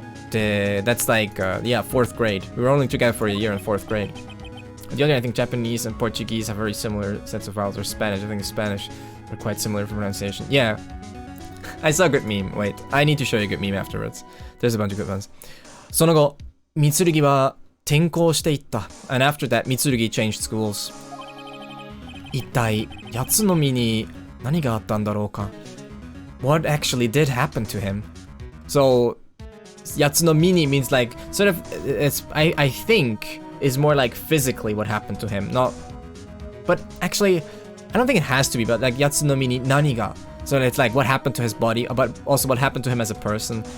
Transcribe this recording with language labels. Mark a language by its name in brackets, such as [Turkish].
[English] で、that's like, yeah, 4th grade. We were only together for a year in 4th grade. The other, I think Japanese and Portuguese have very similar sets of vowels, or Spanish. I think Spanish are quite similar for pronunciation. Yeah. I saw a good meme. Wait, I need to show you a good meme afterwards. There's a bunch of good ones. [Japanese] その後、Mitsurugi は転校していった。 [English] And after that, Mitsurugi changed schools. [Japanese] 一体、やつの実に何があったんだろうか。 [English] What actually did happen to him? So, やつの実に means like, sort of, I think, is more like physically what happened to him. Not, but actually, I don't think it has to be, but like, やつの実に何が. So it's like what happened to his body, but also what happened to him as a person.